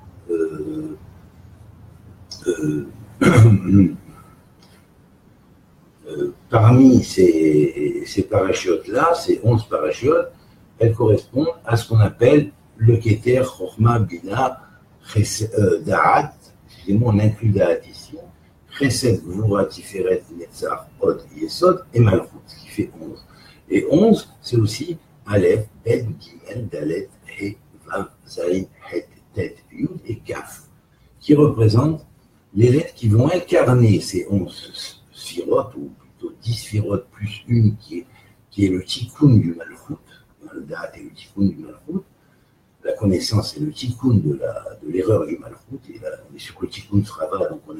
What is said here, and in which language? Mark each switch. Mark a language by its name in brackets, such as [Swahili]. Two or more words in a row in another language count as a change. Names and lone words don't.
[French] parmi ces parachiotes-là, ces 11 parachiotes, elles correspondent à ce qu'on appelle le [Hebrew] כתר, חכמה, בינה, דעת, [French] excusez-moi, on inclut Da'at ici, [Hebrew] חסד, גבורה, תפארת, נצח, הוד, יסוד et Malchut, [French] ce qui fait 11. Et 11, c'est aussi [Hebrew] אלף, בית, גימל, דלת, הא, וו, זין, חית, טית, יוד [French] et Kaf, qui représentent les lettres qui vont incarner ces 11 sphirotes, ou plutôt 10 sphirotes plus une qui est le tikkun du Malchut, le Da'at et le tikkun du Malchut, la connaissance est le tikkun de l'erreur du Malchut, et là, on est sur le tikkun Srava, donc on est